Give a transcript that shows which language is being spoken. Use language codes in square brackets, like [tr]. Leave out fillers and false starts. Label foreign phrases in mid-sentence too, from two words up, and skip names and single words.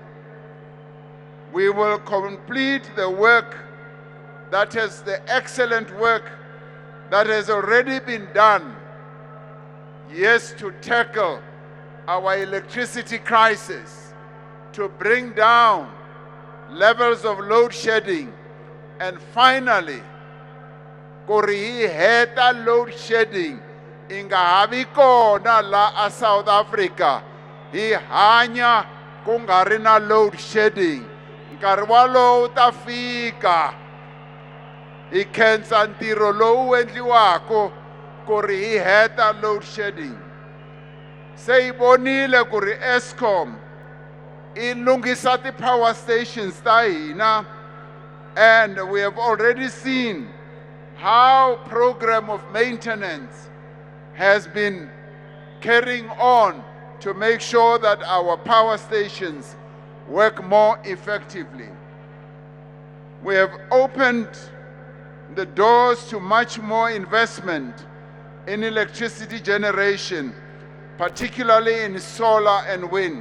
[en] We will complete the work the excellent work that has already been done, yes, to tackle our electricity crisis, to bring down levels of load shedding, and finally, [ts] kuri heta [en] load shedding [ts] inga havi kona la South Africa hi hanya ku nga ri na [en] load shedding. [ts] Nkarhi walowo ta fika hi khensa ntirho lowu endliwako ku ri hi heta [en] load shedding. [ts] Se hi vonile ku ri Eskom i lunghisa ti- [en] power stations [ts] ta hina, [en] and we have already seen how program of maintenance has been carrying on to make sure that our power stations work more effectively. We have opened the doors to much more investment in electricity generation, particularly in solar and wind.